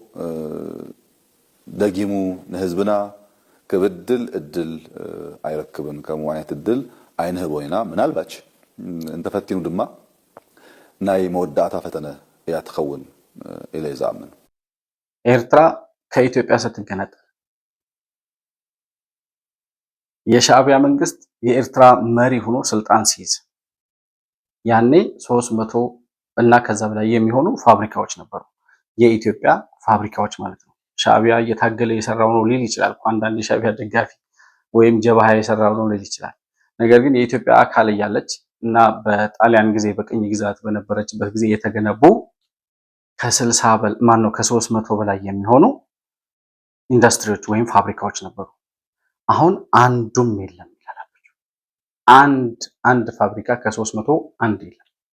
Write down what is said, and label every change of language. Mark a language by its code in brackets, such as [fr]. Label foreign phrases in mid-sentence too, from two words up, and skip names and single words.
[ti] ደጊሙ ንህዝብና ክብድል እድል ኣይረክብን ከምኡ ዓይነት እድል ኣይንህቦ ኢና ምናልባች እንተፈቲኑ ድማ ናይ መወዳእታ ፈተነ እያ ትኸውን ኢለ ይዝኣምን [am] ኤርትራ ከኢትዮጵያ ስትገነጠል የሻዕቢያ መንግስት የኤርትራ መሪ ሆኖ ስልጣን ሲይዝ ያኔ 300 እና ከዛ በላይ የሚሆኑ ፋብሪካዎች ነበሩ የኢትዮጵያ ፋብሪካዎች ማለት ነው ሻዕቢያ እየታገለ የሰራው ነው ሊል ይችላል አንዳንድ የሻዕቢያ ደጋፊ ወይም ጀባሃ የሰራው ነው ሊል ይችላል ነገር ግን የኢትዮጵያ አካል ያለች እና በጣሊያን ጊዜ በቅኝ ግዛት በነበረችበት ጊዜ የተገነቡ ከ300 በላይ የሚሆኑ ኢንዱስትሪዎች ወይም ፋብሪካዎች ነበሩ አሁን አንዱም የለም ይላላችሁ አንድ ፋብሪካ ከ300 አንድ የለም